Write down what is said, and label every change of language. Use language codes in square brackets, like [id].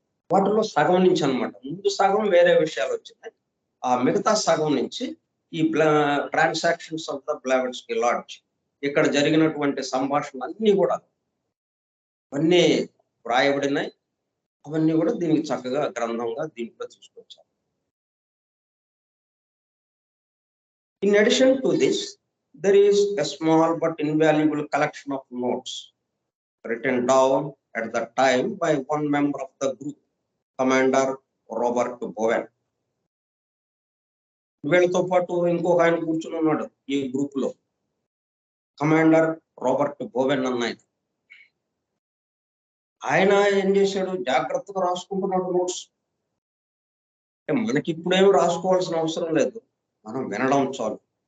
[te] వాటిలో సగం నుంచి అన్నమాట. ముందు సగం వేరే విషయాలు వచ్చినాయి, ఆ మిగతా సగం నుంచి ఈ transactions of the Blavatsky LADS ఇక్కడ జరిగినటువంటి సంభాషణలు అన్ని కూడా అవన్నీ వ్రాయబడినాయి. అవన్నీ కూడా దీనికి చక్కగా గ్రంథంగా దీంట్లో తీసుకొచ్చారు. [en] In addition to this, there is a small but invaluable collection of notes written down at the time by one member of the group, Commander Robert Bowen. [te] వీళ్ళతో పాటు ఇంకొక ఆయన కూర్చుని ఉన్నాడు ఈ గ్రూప్ లో, కమాండర్ రాబర్ట్ బోవెన్ అన్న ఆయన ఏం చేశాడు, జాగ్రత్తగా రాసుకుంటున్నాడు నోట్స్. అంటే మనకి ఇప్పుడేమి రాసుకోవాల్సిన అవసరం లేదు, మనం వినడం చాలు.